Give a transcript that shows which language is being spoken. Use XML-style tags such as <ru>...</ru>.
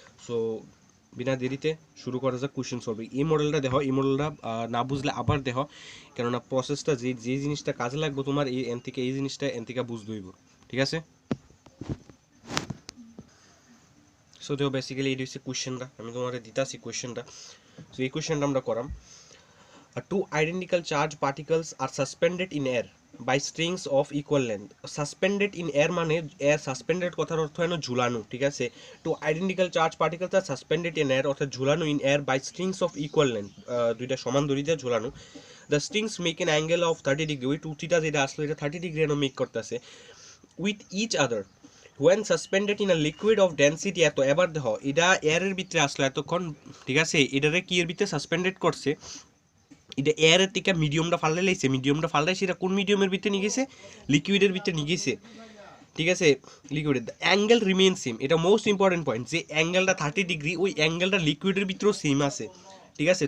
<bn>So বিনা দেরিতে শুরু করা যাক কোয়েশ্চেন সলভ। এই মডেলটা দেখো, এই মডেলটা না বুঝলে আবার দেখো, কেননা প্রসেসটা যে জিনিসটা কাজে লাগবে তোমার এন থেকে এই জিনিসটা এন থেকে বুঝতে হইব, ঠিক আছে। সো দেখো বেসিক্যালি এটা হচ্ছে কোয়েশ্চেনটা, আমি তোমার দিতাছি কোয়েশ্চেনটা। সো এই কোয়েশ্চেনটা আমরা করাম।</bn> <en>Two identical charge particles are suspended in air by strings of equal length.</en> <bn>Suspended in air মানে air suspended কথার অর্থ হয় না ঝুলানো, ঠিক আছে।</bn> <en>Two identical charge particles are suspended in air</en> <bn>অর্থাৎ ঝুলানো</bn> <en>in air by strings of equal length,</en> <bn>দুইটা সমান দড়িতে ঝুলানো।</bn> <en>The strings make an angle of 30 degree,</en> <bn>ওই 2 থিটা যেটা আসলে এটা 30 ডিগ্রি এর মেক করতেছে</bn> <en>with each other when suspended in a liquid of density</en> <bn>এত। এবার দেখো এটা এয়ারের ভিতরে আসলে এতক্ষণ, ঠিক আছে, এটারে কি এর ভিতরে সাসপেন্ডেড করছে, এটা এয়ারের থেকে মিডিয়ামটা ফাল্লাই লাইছে, মিডিয়ামটা ফাল্লাই সেটা কোন মিডিয়ামের ভিতরে নিয়ে গেছে, লিকুইডের ভিতরে নিয়ে গেছে, ঠিক আছে, লিকুইডের অ্যাঙ্গেল রিমেইন সেম। এটা মোস্ট ইম্পর্টেন্ট পয়েন্ট, যে অ্যাঙ্গেলটা 30 ডিগ্রি ওই অ্যাঙ্গেলটা লিকুইডের ভিতরেও সেম আছে, ঠিক আছে।</bn>